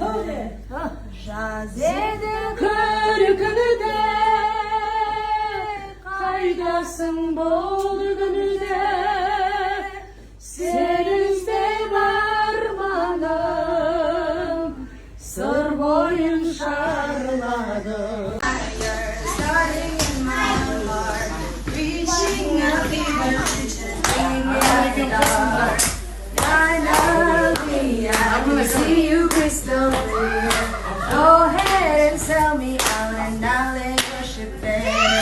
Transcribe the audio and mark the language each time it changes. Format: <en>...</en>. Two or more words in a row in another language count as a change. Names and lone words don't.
<kk>Жаз еді көркіңде, қайдасың бұл күнде, сен іздеп арманым, сыр бойын шарладым.</kk> <en>Starting in my heart, reaching a fever pitch, bringing me out the dark. Finally, I can see you crystal clear. Go ahead and sell me out and I'll let worship there.</en>